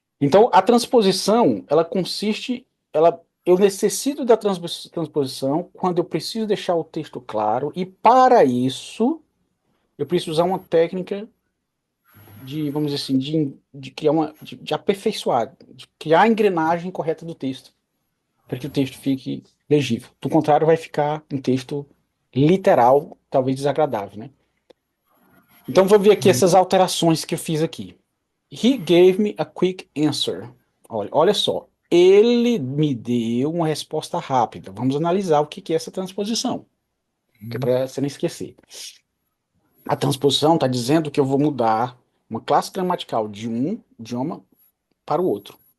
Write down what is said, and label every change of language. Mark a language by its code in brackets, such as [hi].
[pt] Então, a transposição, ela consiste, eu necessito da transposição quando eu preciso deixar o texto claro, e para isso, eu preciso usar uma técnica de, vamos dizer assim, de criar de aperfeiçoar, de criar a engrenagem correta do texto, para que o texto fique legível. Do contrário, vai ficar um texto literal, talvez desagradável, né? Então, vou ver aqui essas alterações que eu fiz aqui. [en] He gave me a quick answer. [pt] Olha só. Ele me deu uma resposta rápida. Vamos analisar o que que é essa transposição, que é para você não esquecer. A transposição está dizendo que eu vou mudar uma classe gramatical de um idioma para o outro.